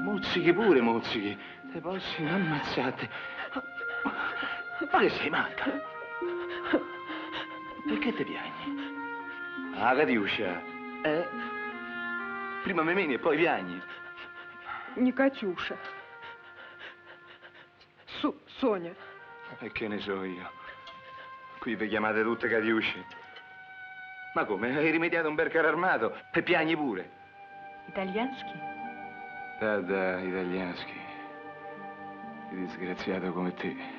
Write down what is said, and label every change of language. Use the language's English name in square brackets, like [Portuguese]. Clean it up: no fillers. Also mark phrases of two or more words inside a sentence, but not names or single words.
[Italian] mozzichi pure, mozzichi. Te posso ammazzate. Ma che sei matta? Perché ti piagni? Ah, Catiuscia, Prima me meni e poi piagni. [Russian] Не Катюша. Соня. [Italian] E che ne so io? Qui vi chiamate tutte Catiusce. Ma come? Hai rimediato un bel carro armato e piagni pure. [Russian] Итальянский? Да, итальянский. [Italian] Disgraziato come te.